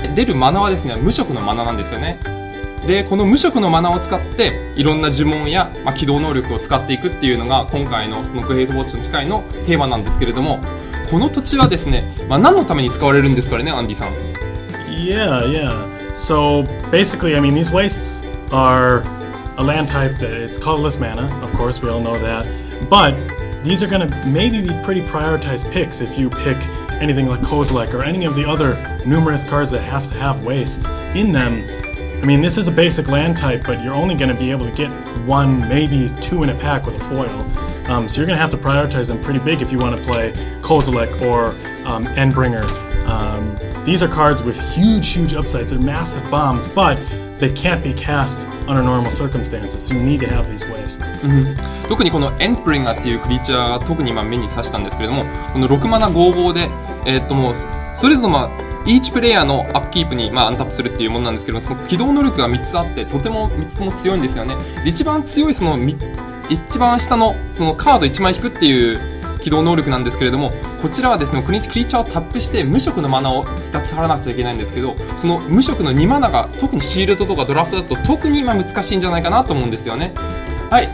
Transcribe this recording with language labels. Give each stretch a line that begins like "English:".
Japanese: 出るマナはですね、無色のマナなんですよね。でこの無色のマナを使っていろんな呪文や、起動能力を使っていくっていうのが今回のそのグレートウォッチの誓いのテーマなんですけれども、この土地はですね、何のために使われるんですかね、アンディさん。
English: Yeah. So basically, these wastes are a land type that it's colorless mana. Of course, we all know that. But these are going to maybe be pretty prioritized picks if you pick anything like Kozilek or any of the other numerous cards that have to have wastes in them. This is a basic land type, but you're only going to be able to get 1, maybe 2 in a pack with a foil. So you're going to have to prioritize them pretty big if you want to play Kozilek or Endbringer. These are cards with huge upsides. They're massive bombs, but they can't be cast under normal circumstances, so you need to have these wastes.
Japanese: 特にこのエンプリンガーっていうクリーチャーが特に今目に刺したんですけれども、この6マナ55で、もうそれぞれeach プレイヤーのアップキープに、アンタップするっていうものなんですけども、その起動能力が3つあって、とても3つとも強いんですよね。で一番強い一番下のこのカード1枚引くっていう起動能力なんですけれども、こちらはですね、クリーチャーをタップして無色のマナを2つ払わなくちゃいけないんですけど、その無色の2マナが特にシールドとかドラフトだと特に今難しいんじゃないかなと思うんですよね。はい。